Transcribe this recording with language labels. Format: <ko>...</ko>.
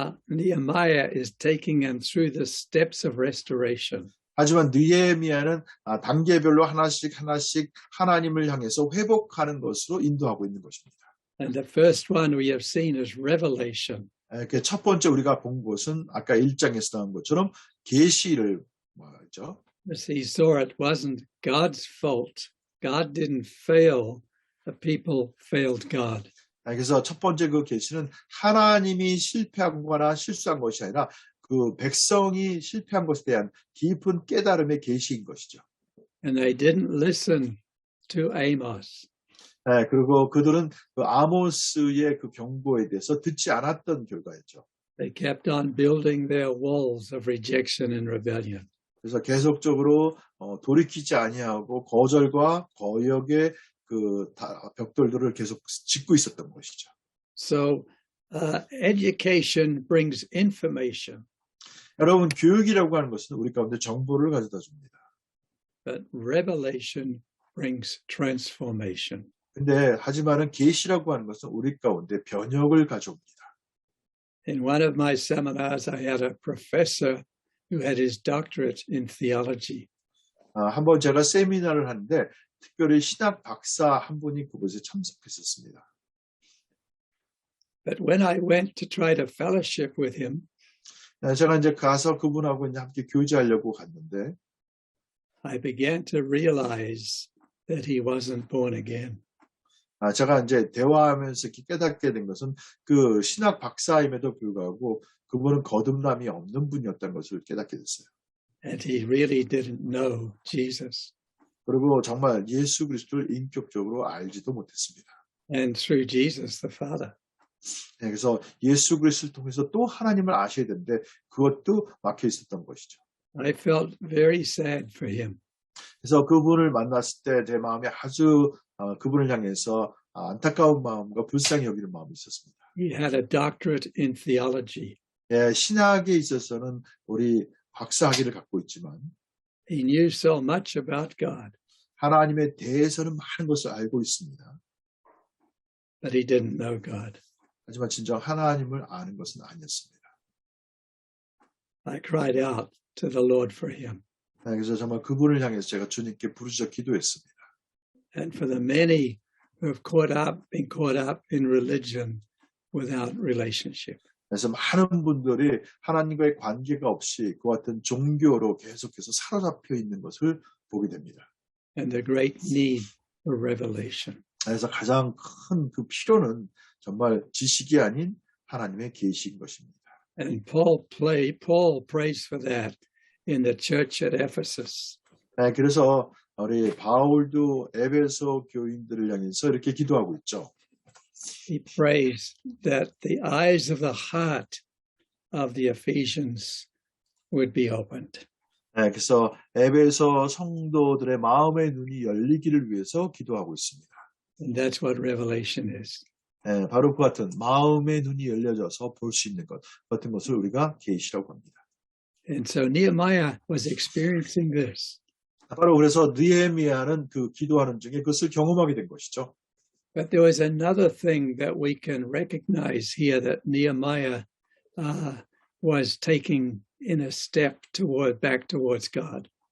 <en>Nehemiah is taking them through the steps of restoration.</en> <ko>하지만 느헤미야는 단계별로 하나씩 하나님을 향해서 회복하는 것으로 인도하고 있는 것입니다.</ko> <en>And the first one we have seen is revelation.</en> <ko>첫 번째 우리가 본 것은 아까 1장에서 나온 것처럼 계시를 말하죠.</ko> <en>As he saw it wasn't God's fault. God didn't fail. The people failed God.</en> <ko>그래서 첫 번째 그 계시는 하나님이 실패하거나 실수한 것이 아니라 그 백성이 실패한 것에 대한 깊은 깨달음의 계시인 것이죠.</ko> <en>And they didn't listen to Amos.</en> <ko>그리고 그들은 그 아모스의 그 경고에 대해서 듣지 않았던 결과였죠.</ko> <en>They kept on building their walls of rejection and rebellion.</en> <ko>그래서 계속적으로 돌이키지 아니하고 거절과 거역의 그 벽돌들을 계속 짓고 있었던 것이죠.</ko> <en>So education brings information.</en> <ko>여러분 교육이라고 하는 것은 우리 가운데 정보를 가져다 줍니다.</ko> <en>But revelation brings transformation.</en> <ko>근데 하지만은 계시라고 하는 것은 우리 가운데 변혁을 가져옵니다.</ko> <en>In one of my seminars, I had a professor who had his doctorate in theology.</en> <ko>한번 제가 세미나를 하는데 특별히 신학 박사 한 분이 그곳에 참석했었습니다.</ko> <en>But when I went to try to fellowship with him,</en> <ko>제가 이제 가서 그분하고 이제 함께 교제하려고 갔는데</ko> <en>I began to realize that he wasn't born again.</en> <ko>제가 이제 대화하면서 깨닫게 된 것은 그 신학 박사임에도 불구하고 그분은 거듭남이 없는 분이었다는 것을 깨닫게 됐어요.</ko> <en>And he really didn't know Jesus.</en> <ko>그리고 정말 예수 그리스도를 인격적으로 알지도 못했습니다.</ko> <en>And through Jesus, the Father.</en> <ko>그래서 예수 그리스도를 통해서 또 하나님을 아셔야 되는데 그것도 막혀 있었던 것이죠.</ko> <en>I felt very sad for him.</en> <ko>그래서 그분을 만났을 때 제 마음이 아주 그분을 향해서 안타까운 마음과 불쌍히 여기는 마음이 있었습니다.</ko> <en>He had a doctorate in theology.</en> <ko>신학에 있어서는 우리 박사학위를 갖고 있지만</ko> <en>He knew so much about God.</en> <ko>하나님에 대해서는 많은 것을 알고 있습니다.</ko> <en>But he didn't know God.</en> <ko>하지만 진정 하나님을 아는 것은 아니었습니다.</ko> <en>I cried out to the Lord for him.</en> <ko>그래서 정말 그분을 향해서 제가 주님께 부르짖어 기도했습니다.</ko> <en>And for the many who have been caught up in religion without relationship.</en> <ko>그래서 많은 분들이 하나님과의 관계가 없이 그 같은 종교로 계속해서 사로잡혀 있는 것을 보게 됩니다.</ko> <en>And the great need for revelation.</en> <ko>그래서 가장 큰 그 필요는 정말 지식이 아닌 하나님의 계시인 것입니다.</ko> <en>And Paul prays for that in the church at Ephesus.</en> <ko>그래서 우리 바울도 에베소 교인들을 향해서 이렇게 기도하고 있죠.</ko> <en>He prays that the eyes of the heart of the Ephesians would be opened.</en> <ko>그래서 에베소 성도들의 마음의 눈이 열리기를 위해서 기도하고 있습니다.</ko> <en>And that's what revelation is.</en> <ko>바로 그 같은 마음의 눈이 열려져서 볼 수 있는 것 같은 것을 우리가 계시라고 합니다.</ko> <en>And so Nehemiah was experiencing this.</en> <ko>바로 그래서 느헤미야는 그 기도하는 중에 그것을 경험하게 된 것이죠.</ko> <en>But there was another thing that we can recognize here that Nehemiah was taking in a step back towards God.</en>